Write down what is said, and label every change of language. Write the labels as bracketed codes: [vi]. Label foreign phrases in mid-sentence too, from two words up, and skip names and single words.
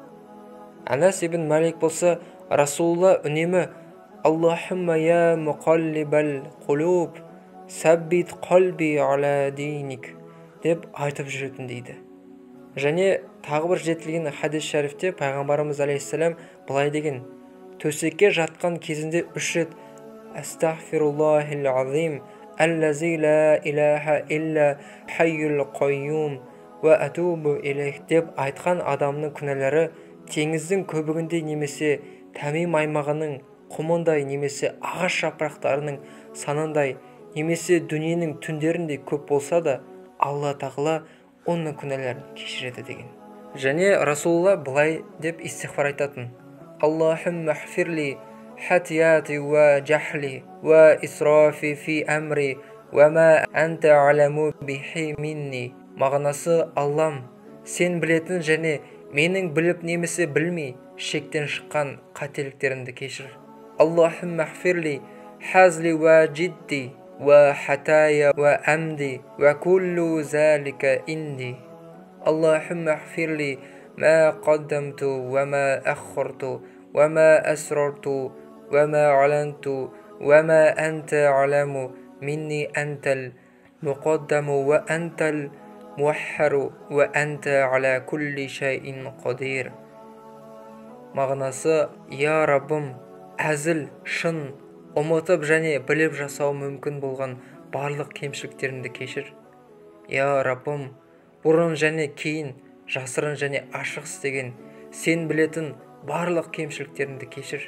[kk] Анас ибн Малик болса, Расулалла үнемі [ar] «اللهم يا مقلب القلوب ثبت قلبي على دينك» [kk] деп айтып жүретін дейді. Және тағы бір жетілген хадис шәрифте пайғамбарымыз алейхиссалам былай деген, төсекке жатқан кезінде 3 рет [ar] «أستغفر الله العظيم الذي لا إله إلا هو الحي القيوم وأتوب إليه» [kk] деп айтқан адамның күнәлары теңіздің көбігіндей немесе Тәмим аймағының құмындай немесе ағаш жапырақтарының санындай немесе дүниенің түндеріндей көп болса да, Алла тағала оның күнәләрін кешіреді деген. Және Расулалла былай деп истиғфар айтатын, [ar] «اللهم اغفر لي خطيئتي وجهلي وإسرافي في أمري وما أنت أعلم به مني». [kk] Мағынасы, Аллам, сен білетін және менің біліп немесе білмей шектен шыққан қателіктерімді кешір. [ar] اللهم اغفر لي هزلي وجدي وخطاياي وعمدي وكل ذلك عندي. اللهم اغفر لي ما قدمت وما أخرت وما أسررت وما أعلنت وما أنت أعلم مني أنت المقدم وأنت المؤخر وأنت على كل شيء قدير. [kk] Мағынасы, «Я Раббым, әзіл, шын, ұмытып және біліп жасау мүмкін болған барлық кемшіліктерімді кешір. Я Раббым, бұрын және кейін, жасырын және ашық істеген, сен білетін барлық кемшіліктерімді кешір.